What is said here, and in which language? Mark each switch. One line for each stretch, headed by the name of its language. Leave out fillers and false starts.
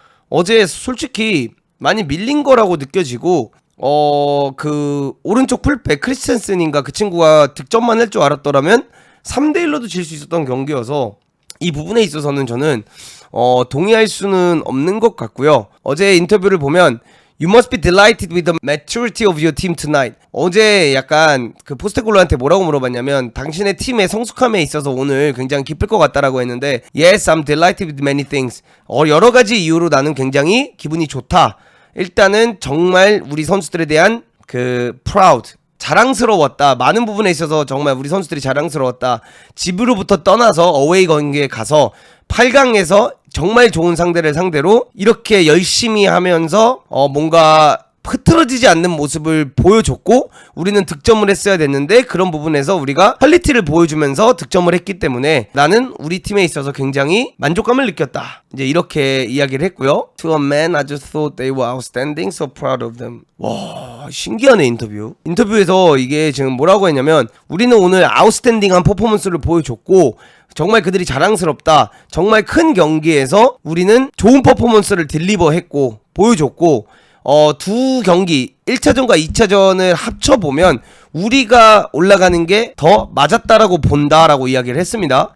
Korean: 어제 솔직히 많이 밀린 거라고 느껴지고 그 오른쪽 풀백 크리스텐센인가 그 친구가 득점만 할 줄 알았더라면 3대1로도 질 수 있었던 경기여서 이 부분에 있어서는 저는 동의할 수는 없는 것 같고요. 어제 인터뷰를 보면
English: You must be delighted with the maturity of your team tonight.
Korean: 어제 약간 그 포스테콜로한테 뭐라고 물어봤냐면 당신의 팀의 성숙함에 있어서 오늘 굉장히 기쁠 것 같다라고 했는데
English: Yes, I'm delighted with many things.
Korean: 여러 가지 이유로 나는 굉장히 기분이 좋다. 일단은 정말 우리 선수들에 대한 그 proud, 자랑스러웠다. 많은 부분에 있어서 정말 우리 선수들이 자랑스러웠다. 집으로부터 떠나서 어웨이 경기에 가서 8강에서 정말 좋은 상대를 상대로 이렇게 열심히 하면서 뭔가 흐트러지지 않는 모습을 보여줬고 우리는 득점을 했어야 됐는데 그런 부분에서 우리가 퀄리티를 보여주면서 득점을 했기 때문에 나는 우리 팀에 있어서 굉장히 만족감을 느꼈다. 이제 이렇게 이야기를 했고요.
English: To a man, I just thought they were outstanding, so proud of them.
Korean: 와, 신기하네 인터뷰. 인터뷰에서 이게 지금 뭐라고 했냐면 우리는 오늘 아웃스탠딩한 퍼포먼스를 보여줬고 정말 그들이 자랑스럽다. 정말 큰 경기에서 우리는 좋은 퍼포먼스를 딜리버했고 보여줬고 두 경기 1차전과 2차전을 합쳐보면 우리가 올라가는 게 더 맞았다라고 본다라고 이야기를 했습니다.